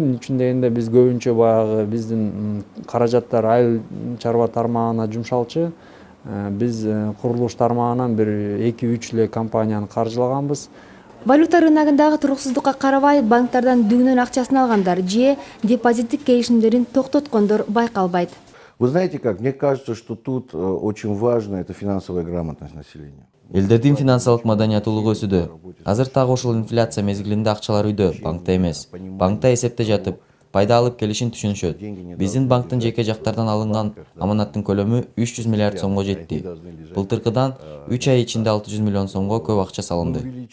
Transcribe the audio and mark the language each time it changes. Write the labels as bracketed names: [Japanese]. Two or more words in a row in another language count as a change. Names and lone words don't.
[Kyrgyz] Эмне үчүн дегенде биз көбүнчө баягы биздин каражаттар айыл чарба тармагына жумшалчу. Биз курулуш тармагынан бир 2-3 эле компанияны каржылаганбыз. Валюта рыногундагы туруксуздукка карабай, банктардан дүңнөн акчасын алгандар же депозиттик келишимдерин токтоткондор байкалбайт. [Russian] Вы знаете как, мне кажется, что тут очень важно это финансовая грамотность населения. [Kyrgyz] Элдердин финансылык маданияттуулугу өсүүдө. Азыр так ошол инфляция мезгилинде акчалар үйдө, банкта эмес. Банкта эсепте жатып, пайда алып келишин түшүнүшөт. Биздин банктын жеке жактардан алынган аманаттын көлөмү 300 миллиард сомго жетти. Былтыркыдан 3 ай ичинде 600 миллион сомго көп акча салынды.